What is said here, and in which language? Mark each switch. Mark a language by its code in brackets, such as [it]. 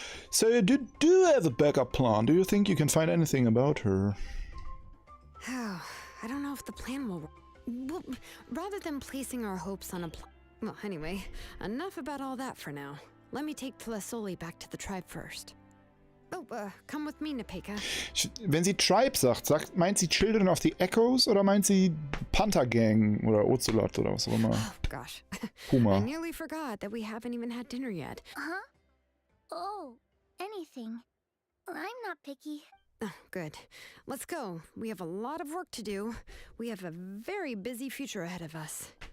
[en] So you do have a backup plan. Do you think you can find anything about her? I don't know if the plan will work. Well, rather than placing our hopes on a well, anyway, enough about all that for now. Let me take Tlasoli back to the tribe first. Oh, come with me, Napeka. [de] Wenn sie Tribe sagt, meint sie Children of the Echoes oder meint sie Panther Gang oder Ocelot oder was auch immer? [en] Oh, gosh. I [de] Puma. [en] nearly forgot that we haven't even had dinner yet. Huh? Oh, anything. I'm not picky. Oh, good. Let's go. We have a lot of work to do. We have a very busy future ahead of us.